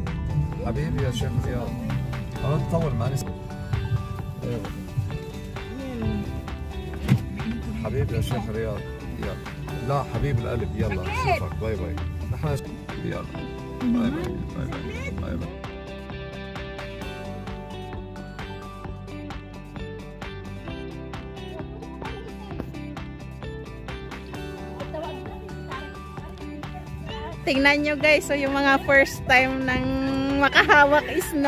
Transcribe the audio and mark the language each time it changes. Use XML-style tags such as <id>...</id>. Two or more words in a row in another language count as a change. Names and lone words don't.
<ar>حبيبي يا شيخ رياض. انا تطول معي. حبيبي يا شيخ رياض. يلا لا حبيب القلب يلا نشوفك. باي باي. نحن يلا باي باي باي باي باي باي.</ar> <tl>Tingnan nyo guys, so yung mga</tl> <en>first time</en> <tl>nang makahawak snow.</tl>